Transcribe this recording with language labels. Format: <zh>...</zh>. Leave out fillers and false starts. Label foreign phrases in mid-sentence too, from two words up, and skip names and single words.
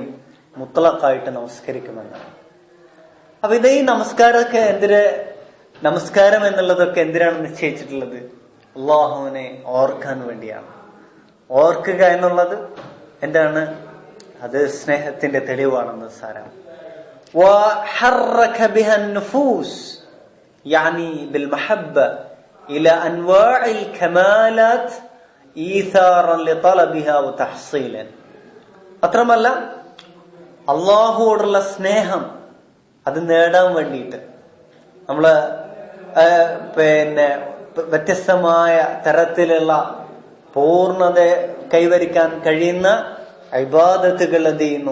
<ml>മുത്ലഖായിട്ട് നമസ്കരിക്കുമെന്നാണ്. അപ്പൊ ഇത് ഈ നമസ്കാരമൊക്കെ നമസ്കാരം എന്നുള്ളതൊക്കെ എന്തിനാണ് നിശ്ചയിച്ചിട്ടുള്ളത്? അള്ളാഹുവിനെ ഓർക്കാൻ വേണ്ടിയാണ്. ഓർക്കുക എന്നുള്ളത് അത് സ്നേഹത്തിന്റെ തെളിവാണെന്ന് സാരം.</ml> <ar>وحرك بها النفوس يعني بالمحبة إلى أنواع الكمالات إيثارا لطلبها وتحصيلا.</ar> <ml>അത്രമല്ല അള്ളാഹുവോടുള്ള സ്നേഹം അത് നേടാൻ വേണ്ടിയിട്ട് നമ്മള് വ്യത്യസ്തമായ തരത്തിലുള്ള പൂർണ്ണത കൈവരിക്കാൻ കഴിയുന്ന ഇബാദത്തുകൾ എന്ത് ചെയ്യുന്നു?</ml>